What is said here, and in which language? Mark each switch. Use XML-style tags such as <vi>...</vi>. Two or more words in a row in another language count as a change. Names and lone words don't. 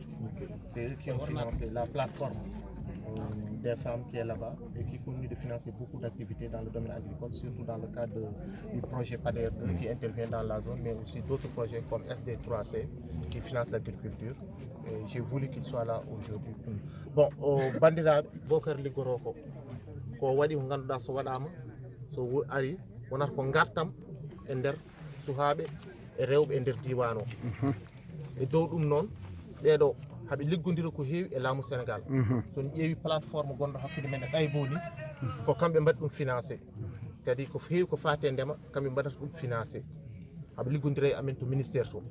<fr>C'est eux qui ont financé la plateforme des femmes qui est là-bas et qui continue de financer beaucoup d'activités dans le domaine agricole, surtout dans le cadre du projet PADER qui intervient dans la zone, mais aussi d'autres projets comme SD3C qui financent l'agriculture. J'ai voulu qu'il soit là aujourd'hui.</fr> <ff>Bon, au bandira Bokar Ligoroko, ko wadi ko ganduda so wadama so ari wonata ko gartam e nder suhaabe e rewbe e nder diwan o e dow dum non beedo haɓe liggodira ko heewi e laamu Sénégal. So on ƴeewi plateforme gonɗo hakkude men e ɗaybo ni ko kamɓe mbaɗi ɗum financé kadi ko heewi ko faati e ndema kamɓe mbaɗata ɗum financé haɓe liggodira e amen to ministére to.</ff>